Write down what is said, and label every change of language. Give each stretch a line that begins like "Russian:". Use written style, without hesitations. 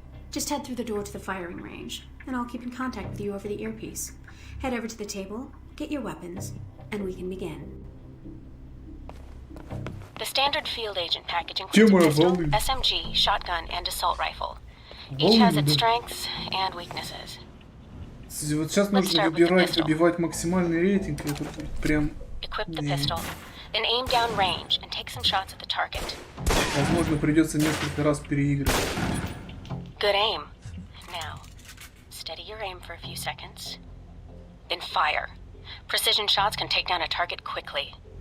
English: Just head through the door to the firing range, and I'll keep in contact with you over the earpiece. Head over to the table, get your weapons, and we can begin. The standard field agent package includes a pistol, SMG, shotgun, and assault rifle. Each has its strengths and weaknesses.
Russian: Вот сейчас нужно выбивать максимальный рейтинг. Это прям...
English: Equip the pistol, then aim down range and take some shots at the target.
Russian: Возможно, придется несколько раз переигрывать.
English: Good aim. Now, steady your aim for a few seconds. Then fire. Precision shots can take down a target quickly.